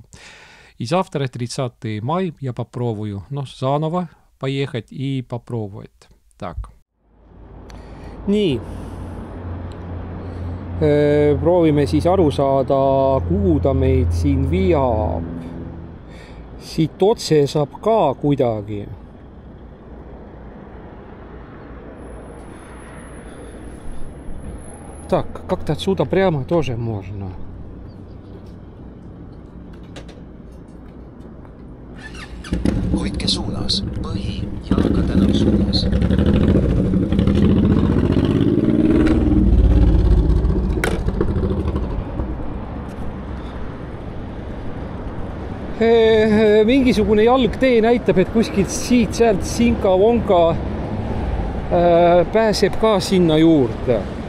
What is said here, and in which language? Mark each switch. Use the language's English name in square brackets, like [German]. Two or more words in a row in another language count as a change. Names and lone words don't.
[Russian] И завтра, 30 мая, я попробую, заново поехать и попробовать. Так. [Estonian] Nii. Proovime siis aru saada, kuhu ta meid siin viab. Siit otse saab ka kuidagi. [Russian] Так, как-то отсюда прямо тоже можно. [Estonian] Hoidke suunas, põhi ja ka tänav suunas. Mingisugune jalgtee näitab, et kuskilt siit, sealt Sinka-Vonka pääseb ka sinna juurde.